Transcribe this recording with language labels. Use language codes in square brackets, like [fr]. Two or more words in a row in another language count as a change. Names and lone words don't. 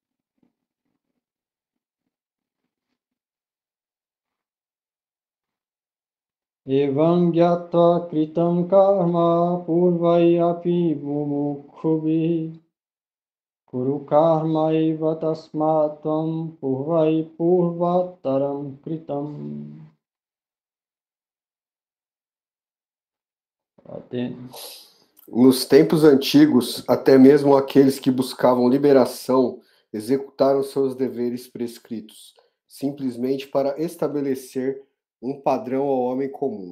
[sa] Evam gyatva kritam karma purvai api mumukhubi Kuru karma eva tasmatvam purvai purvataram kritam. [pt] Nos tempos antigos, até mesmo aqueles que buscavam liberação executaram seus deveres prescritos, simplesmente para estabelecer um padrão ao homem comum.